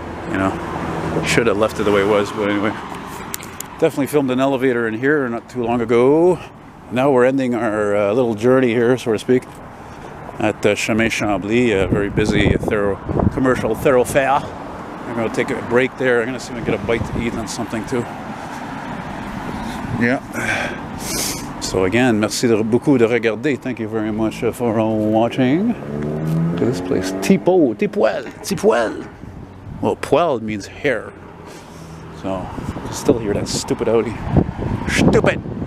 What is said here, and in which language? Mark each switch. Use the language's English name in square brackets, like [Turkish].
[English] You know, should have left it the way it was, but anyway. Definitely filmed an elevator in here not too long ago. Now we're ending our little journey here, so to speak, at Chemin Chambly, a very busy commercial thoroughfare. I'm going to take a break there. I'm going to see if I can get a bite to eat on something too. Yeah. So again, [French] merci beaucoup de regarder. [English] Thank you very much for watching. Look at this place. Tipoil. Well, poil means hair. So, still hear that stupid Audi. Stupid.